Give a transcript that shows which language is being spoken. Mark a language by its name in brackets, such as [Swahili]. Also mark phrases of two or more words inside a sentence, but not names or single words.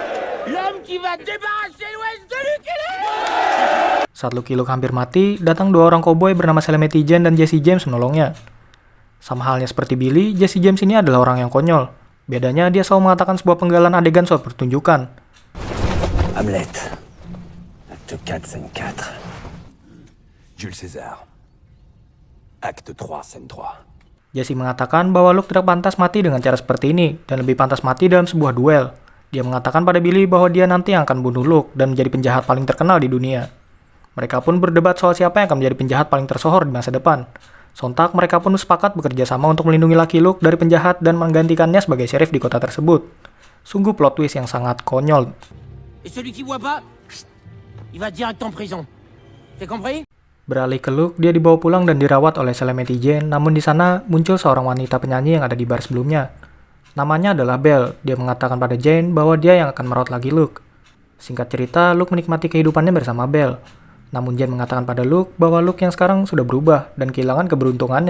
[Indonesian] Saat Lucky Luke hampir mati, datang dua orang koboi bernama Calamity Jane dan Jesse James menolongnya. Sama halnya seperti Billy, Jesse James ini adalah orang yang konyol. Bedanya dia selalu mengatakan sebuah penggalan adegan suatu pertunjukan. [French] Hamlet. Acte 4, scène 4. Jules César. Acte 3, scène 3. [Indonesian] Jesse mengatakan bahwa Luke tidak pantas mati dengan cara seperti ini, dan lebih pantas mati dalam sebuah duel. Dia mengatakan pada Billy bahwa dia nanti yang akan bunuh Luke dan menjadi penjahat paling terkenal di dunia. Mereka pun berdebat soal siapa yang akan menjadi penjahat paling tersohor di masa depan. Sontak mereka pun sepakat bekerja sama untuk melindungi Lucky Luke dari penjahat dan menggantikannya sebagai sheriff di kota tersebut. Sungguh [English] plot twist [Indonesian] yang sangat konyol. [French] Et celui qui voit pas, il va direct en prison. C'est compris? [Indonesian] Beralih ke Luke, dia dibawa pulang dan dirawat oleh Calamity Jane, namun di sana muncul seorang wanita penyanyi yang ada di bar sebelumnya. Namanya adalah Belle. Dia mengatakan pada Jane bahwa dia yang akan merawat lagi Luke. Singkat cerita, Luke menikmati kehidupannya bersama Belle. Namun Jane mengatakan pada Luke bahwa Luke yang sekarang sudah berubah dan kehilangan keberuntungannya.